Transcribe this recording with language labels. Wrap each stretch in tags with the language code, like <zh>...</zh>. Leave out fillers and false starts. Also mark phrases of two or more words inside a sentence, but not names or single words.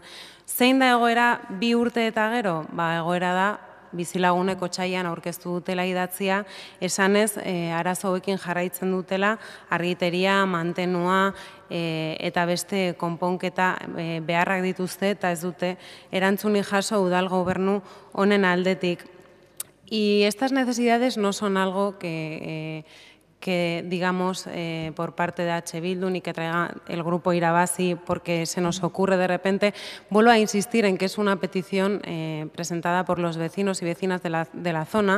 <eu>Zein da egoera 2 urte eta gero? Egoera da, bizilagunek otsailean aurkeztu dutela idatzia, esanez arazo hauekin jarraitzen dutela, argiteria, mantenua eta beste konponketa beharrak dituzte eta ez dute erantzunik jaso udal gobernu honen aldetik.</eu> <es>Y estas necesidades no son algo que digamos por parte de H. Bildu ni que traiga el grupo Irabazi porque se nos ocurre de repente. Vuelvo a insistir en que es una petición presentada por los vecinos y vecinas de la zona.</es>